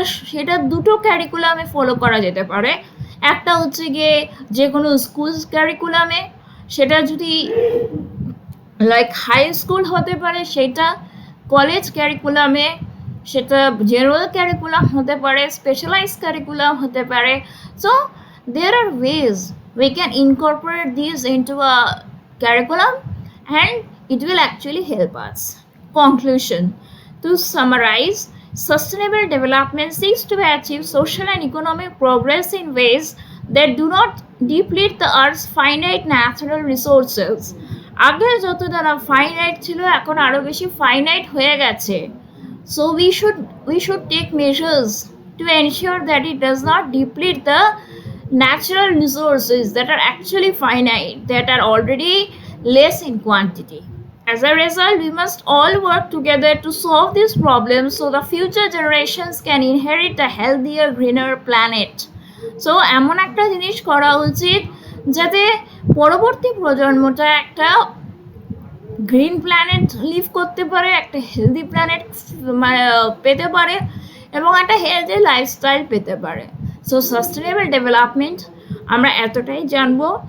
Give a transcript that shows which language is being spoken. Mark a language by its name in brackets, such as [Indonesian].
[Bangla] সেটা দুটো ক্যারিকুলামে ফলো করা যেতে পারে। একটা হচ্ছে গিয়ে যে কোনো স্কুল ক্যারিকুলামে, সেটা যদি লাইক হাই স্কুল হতে পারে, সেটা কলেজ ক্যারিকুলামে, সেটা জেনারেল ক্যারিকুলাম হতে পারে, স্পেশালাইজ ক্যারিকুলাম হতে পারে। [English] So there are ways we can incorporate these into a curriculum and it will actually help us. Conclusion: to summarize, sustainable development seeks to achieve social and economic progress in ways that do not deplete the earth's finite natural resources. [Bangla] আগে যতটা না finite ছিল, এখন আরো বেশি finite হয়ে গেছে। [English] So we should take measures to ensure that it does not deplete the natural resources that are actually finite, that are already less in quantity. As a result, we must all work together to solve these problems so the future generations can inherit a healthier, greener planet. [Bangla] So এমন একটা জিনিস করা উচিত যাতে পরবর্তী প্রজন্মটা একটা green planet leave করতে পারে, একটা হেলদি প্ল্যানেট পেতে পারে, এবং একটা হেলদি লাইফস্টাইল পেতে পারে। সো সাস্টেনেবল ডেভেলপমেন্ট আমরা এতটাই জানবো।